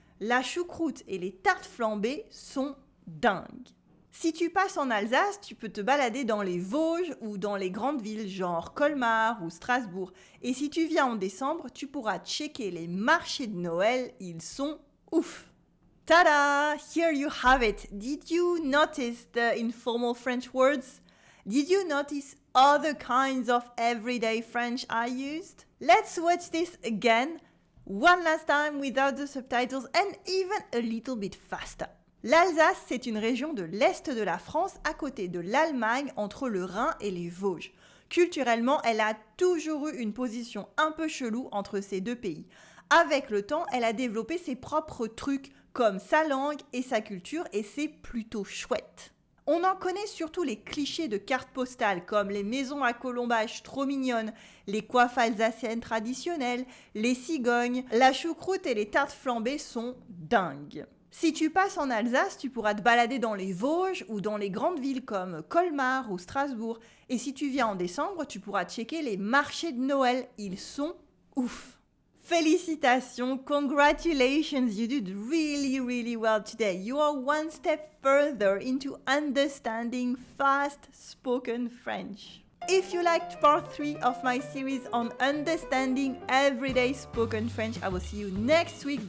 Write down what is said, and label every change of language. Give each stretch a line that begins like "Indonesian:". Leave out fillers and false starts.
French: La choucroute et les tartes flambées sont dingues. Si tu passes en Alsace, tu peux te balader dans les Vosges ou dans les grandes villes genre Colmar ou Strasbourg. Et si tu viens en décembre, tu pourras checker les marchés de Noël, ils sont ouf.
English: Tada! Here you have it. Did you notice the informal French words? Did you notice other kinds of everyday French I used? Let's watch this again. One last time without the subtitles and even a little bit faster.
French: L'Alsace, c'est une région de l'Est de la France à côté de l'Allemagne entre le Rhin et les Vosges. Culturellement, elle a toujours eu une position un peu chelou entre ces 2 pays. Avec le temps, elle a développé ses propres trucs comme sa langue et sa culture et c'est plutôt chouette. On en connaît surtout les clichés de cartes postales comme les maisons à colombages trop mignonnes, les coiffes alsaciennes traditionnelles, les cigognes, la choucroute et les tartes flambées sont dingues. Si tu passes en Alsace, tu pourras te balader dans les Vosges ou dans les grandes villes comme Colmar ou Strasbourg. Et si tu viens en décembre, tu pourras checker les marchés de Noël, ils sont ouf. Félicitations,
English: congratulations, you did really, really well today. You are one step further into understanding fast spoken French. If you liked part 3 of my series on understanding everyday spoken French, I will see you next week.